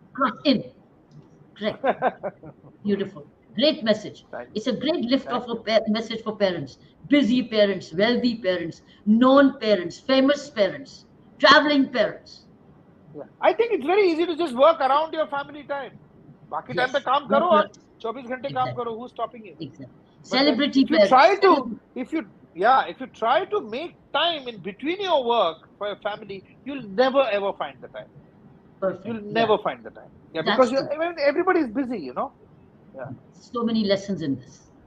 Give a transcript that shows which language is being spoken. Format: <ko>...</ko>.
<en>Cross in. Correct. Beautiful. Great message. It's a great lift of a message for parents. Busy parents, wealthy parents, known parents, famous parents, traveling parents. Yeah. I think it's very easy to just work around your family time.</en> <hi>बाकी time पे काम करो और 24 घंटे काम करो.</hi> <en>Who's stopping you? Exactly. Celebrity parents. If you try to make time in between your work for your family, you'll never ever find the time. Perfect. You'll never find the time. Yeah, because everybody is busy, Yeah. So many lessons in this.</en>